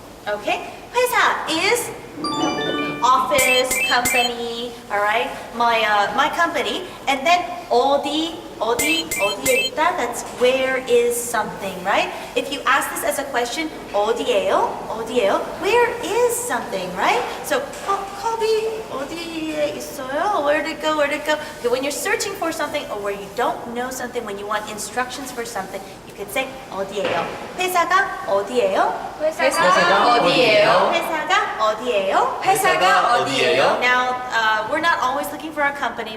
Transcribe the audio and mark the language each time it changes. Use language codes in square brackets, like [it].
[en] Okay, 회사 is office, company, all right? My company, and then [ko] 어디에 있다, [en] that's where is something, right? If you ask this as a question, [ko] 어디예요? [en] Where is something, right? [ko] So, 컵이 어디에 있어요? [en] Where'd it go? Okay, when you're searching for something or where you don't know something, when you want instructions for something, you could say [ko] 어디예요? 회사가 어디예요? 회사가 어디예요? 회사가 어디예요? [en] Now, we're not always looking for a company.